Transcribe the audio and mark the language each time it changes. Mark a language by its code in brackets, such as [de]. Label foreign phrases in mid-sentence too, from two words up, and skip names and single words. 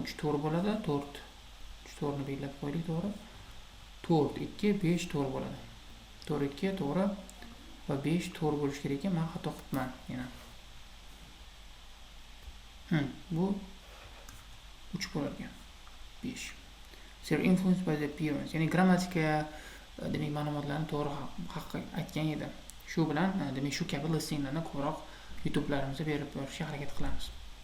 [uz] 3 to'g'ri bo'ladi. 4. 3 to'g'rini belgilab qo'ydik, to'g'ri. 4 2 5 to'g'ri bo'ladi. 4 2 to'g'ri va 5 to'g'ri bo'lishi kerak ekan. Men xato qilibman yana. Bu 3 bo'larkan. 5. [en] They're influenced by the appearance. [uz] Ya'ni grammatika demak ma'lumotlarni to'g'ri haqqa aytgan edi. Shu bilan demak shu kabi listinglarni ko'proq YouTube'larimizda berib borishga harakat qilamiz.